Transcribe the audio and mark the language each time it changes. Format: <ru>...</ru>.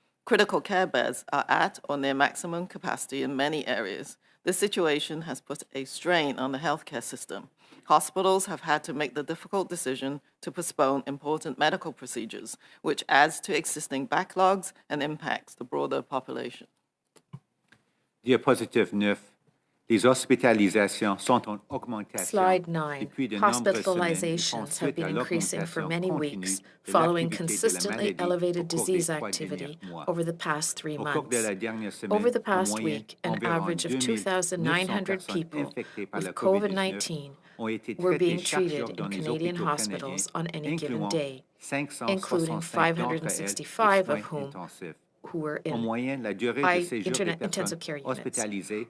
<en>Critical care beds are at or near maximum capacity in many areas. This situation has put a strain on the healthcare system. Hospitals have had to make the difficult decision to postpone important medical procedures, which adds to existing backlogs and impacts the broader population.</en> <fr>Diapositive 9. Les hospitalisations sont en augmentation.</fr> <en>Slide 9. Hospitalizations have been increasing for many weeks following consistently elevated disease activity over the past 3 months. Over the past week, an average of 2,900 people with COVID-19 were being treated in Canadian hospitals on any given day, including 565 of whom who were in intensive care units.</en>